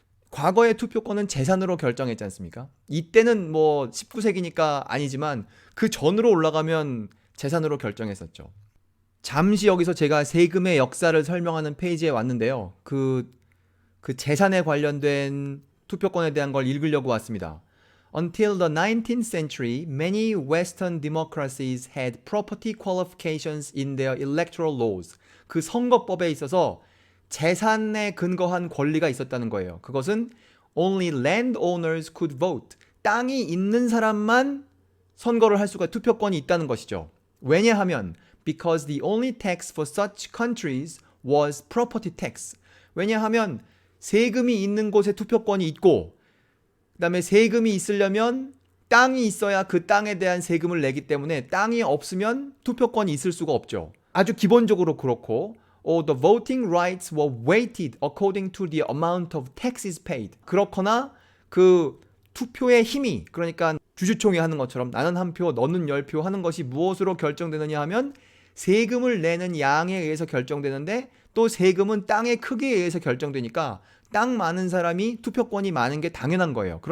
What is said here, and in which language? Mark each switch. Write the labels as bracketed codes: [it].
[ko] 과거의 투표권은 재산으로 결정했지 않습니까? 이때는 19세기니까 아니지만 그 전으로 올라가면 재산으로 결정했었죠. 잠시 여기서 제가 세금의 역사를 설명하는 페이지에 왔는데요. 그 재산에 관련된 투표권에 대한 걸 읽으려고 왔습니다. [en] Until the 19th century, many Western democracies had property qualifications in their electoral laws. [ko] 그 선거법에 있어서 재산에 근거한 권리가 있었다는 거예요. 그것은 [en] only landowners could vote. [ko] 땅이 있는 사람만 선거를 할 수가, 투표권이 있다는 것이죠. 왜냐하면 [en] because the only tax for such countries was property tax. [ko] 왜냐하면 세금이 있는 곳에 투표권이 있고 그 다음에 세금이 있으려면 땅이 있어야 그 땅에 대한 세금을 내기 때문에 땅이 없으면 투표권이 있을 수가 없죠. 아주 기본적으로 그렇고 [en] the voting rights were weighted according to the amount of taxes paid. [ko] 그렇거나 그 투표의 힘이 그러니까 주주총회 하는 것처럼 나는 한 표, 너는 10표 하는 것이 무엇으로 결정되느냐 하면 세금을 내는 양에 의해서 결정되는데 또 세금은 땅의 크기에 의해서 결정되니까 땅 많은 사람이 투표권이 많은 게 당연한 거예요.